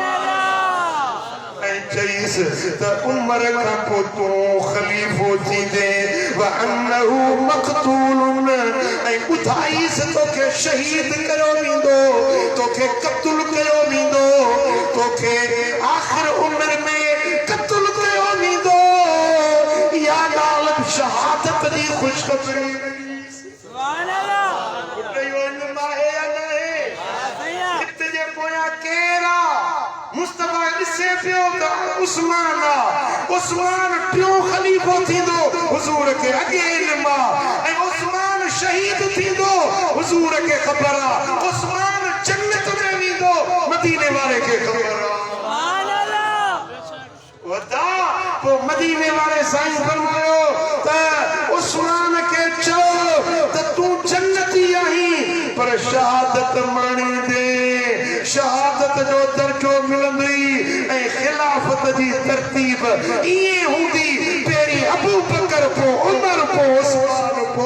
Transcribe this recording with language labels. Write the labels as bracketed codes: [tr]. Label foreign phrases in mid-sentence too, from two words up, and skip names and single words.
[sd] अल्लाह ऐ चईस त उमर का पो तू खलीफो थी दे [ar] وأنه مقتول [sd] ऐ ॿुधाई से तोखे शहीद कयो वेंदो तोखे क़त्ल कयो वेंदो तोखे आखिर उम्र में क़त्ल कयो वेंदो या ॻाल्हि शहादत जी खुशखबरी [ar] سبحان الله [sd] ॿुधायो इल्म आहे या न आहे हित जे पोयां केर आ मुस्तफा ॾिसे पियो त उस्मान आ उस्मान टियों खलीफो थींदो हुजूर के अॻे इल्म ऐं उस्मान शहीद थींदो हुजूर के ख़बर आ उस्मान जन्नत में वेंदो मदीने वाले के ख़बर आ [ar] سبحان الله [sd] वदा पो मदीने वाले साईं फरमायो त उस्मान के चओ त तू जन्नती आहीं पर शहादत माणी दे शहादत जो दर्जो मिलंदी ऐं खिलाफत जी तरतीब इए हूंदी पहिरीं अबू बकर पो उमर पो उस्मान